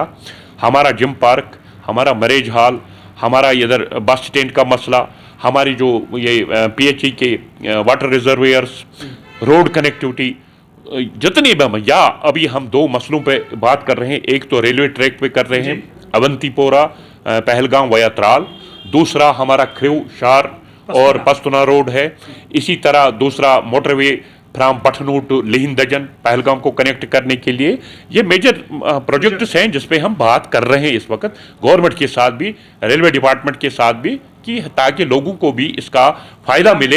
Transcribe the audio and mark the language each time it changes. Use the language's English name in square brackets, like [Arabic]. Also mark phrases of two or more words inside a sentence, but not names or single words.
[Urdu] ہمارا [English] gym park, [Urdu] ہمارا [English] marriage hall, [Urdu] ہمارا ادھر [English] bus stand [Urdu] کا مسئلہ, ہماری جو یہ پی ایچ ای کے [English] water reservoirs, road connectivity, [Urdu] جتنی بھی, یا ابھی ہم 2 مسئلوں پہ بات کر رہے ہیں. ایک تو [English] railway track [Urdu] پہ کر رہے ہیں اونتی پورہ پہلگام ویا ترال, دوسرا ہمارا خریو شار اور پستونا روڈ ہے. اسی طرح دوسرا موٹروے فرام پٹھنو ٹو لیہن دجن پہلگام کو کنیکٹ کرنے کے لیے یہ [English] major projects [Urdu] ہیں جس پہ ہم بات کر رہے ہیں اس وقت گورنمنٹ کے ساتھ بھی، ریلوے ڈیپارٹمنٹ کے ساتھ بھی، کہ تاکہ لوگوں کو بھی اس کا فائدہ ملے.